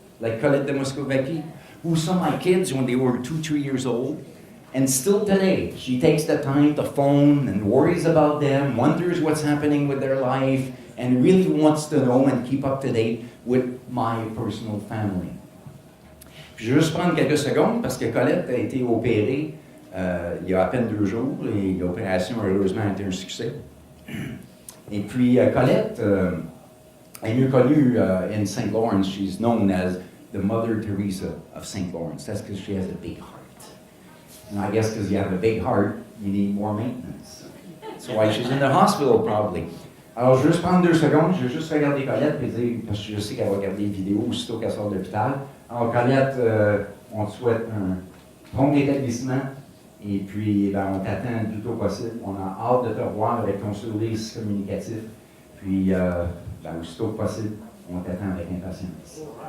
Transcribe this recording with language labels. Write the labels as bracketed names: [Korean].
[English] Like Colette de Moscovicchi, who saw my kids when they were 2, 3 years old. And still today, she takes the time to phone and worries about them, wonders what's happening with their life, and really wants to know and keep up to date with my personal family. [French] Puis je vais juste prendre quelques secondes parce que Colette a été opérée il y a à peine 2 jours et l'opération heureusement a été un succès. Et puis Colette est mieux connue [English] in [French] St. Lawrence. [English] She's known as the Mother Teresa of St. Lawrence. That's because she has a big heart. And I guess because you have a big heart, you need more maintenance. That's why she's in the hospital, probably. [French] Alors, je vais juste prendre 2 secondes, je vais juste regarder Colette, puis dire, parce que je sais qu'elle va regarder les vidéos aussitôt qu'elle sort de l'hôpital. Alors, Colette, on te souhaite un bon rétablissement, et puis ben, on t'attend le plus tôt possible. On a hâte de te revoir avec ton sourire communicatif, puis ben, aussitôt que possible, on t'attend avec impatience.